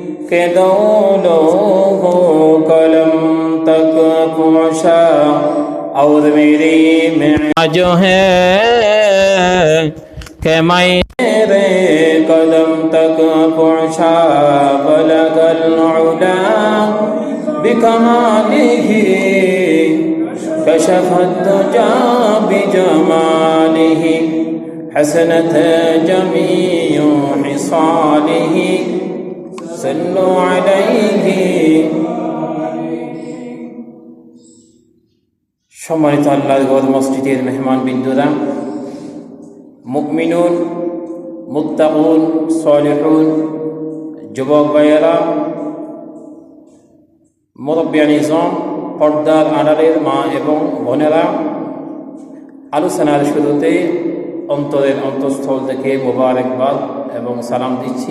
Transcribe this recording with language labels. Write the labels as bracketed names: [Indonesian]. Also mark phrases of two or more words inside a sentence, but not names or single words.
[Urdu] کہ دونوں قلم تک پہنچا اور میری معراج ہے کہ میرے قدم تک پہنچا [Arabic] بلغ العلا بکمالہ کشف الدجا بجمالہ حسنت جمیع خصالہ صلوا علیہ। [Bangla] সম্মানিত আল্লাহর ঘর মসজিদের মেহমান বিন্দুরা, [Arabic] مؤمنون، متقون، صالحون, [Bangla] যুবক ভাইয়েরা, মুরব্বিয়ান ইজম, পর্দার আড়ালের মা এবং বোনেরা, আলোচনার শুরুতে অন্তরের অন্তঃস্থল থেকে মোবারকবাদ এবং সালাম দিচ্ছি।